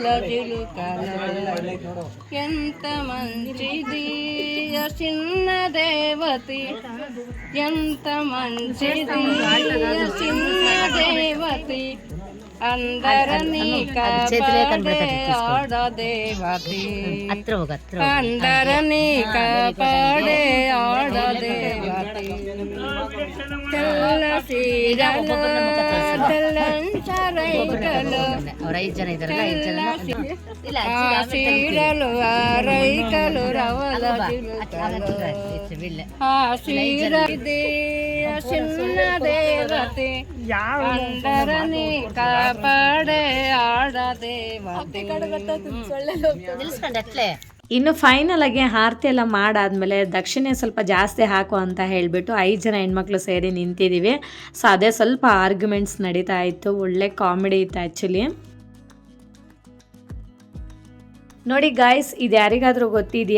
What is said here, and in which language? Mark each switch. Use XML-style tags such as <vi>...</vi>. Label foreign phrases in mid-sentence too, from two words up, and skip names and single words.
<te>జిలుకలు ఎంత మంచిది చిన్న దేవతి ఎంత మంచిది చిన్న దేవతి అందరని కాపాడే ఆడదేవతి అందరని కాపాడే ఆడదేవతి తెల్ల సీరలు తెల్లంచరైకలు ఆ సీరలు ఆరైకలు రవల జిలుకలు ఆ సీర చిన్న దేవతి అందరని కాపాడే ఆడదేవతె.</te> <kn>ಇನ್ನು ಫೈನಲ್ ಆಗಿ ಆರತಿ ಎಲ್ಲ ಮಾಡಾದ್ಮೇಲೆ ದಕ್ಷಿಣೆ ಸ್ವಲ್ಪ ಜಾಸ್ತಿ ಹಾಕು ಅಂತ ಹೇಳಿಬಿಟ್ಟು 5 ಜನ ಹೆಣ್ಮಕ್ಳು ಸೇರಿ ನಿಂತಿದ್ದೀವಿ. ಸೊ ಅದೇ ಸ್ವಲ್ಪ ಆರ್ಗ್ಯುಮೆಂಟ್ಸ್ ನಡೀತಾ ಇತ್ತು. ಒಳ್ಳೆ ಕಾಮಿಡಿ ಇತ್ತು ಆ್ಯಕ್ಚುಲಿ. ನೋಡಿ ಗಾಯ್ಸ್, ಇದು ಯಾರಿಗಾದರೂ ಗೊತ್ತಿದೆಯಾ?</kn>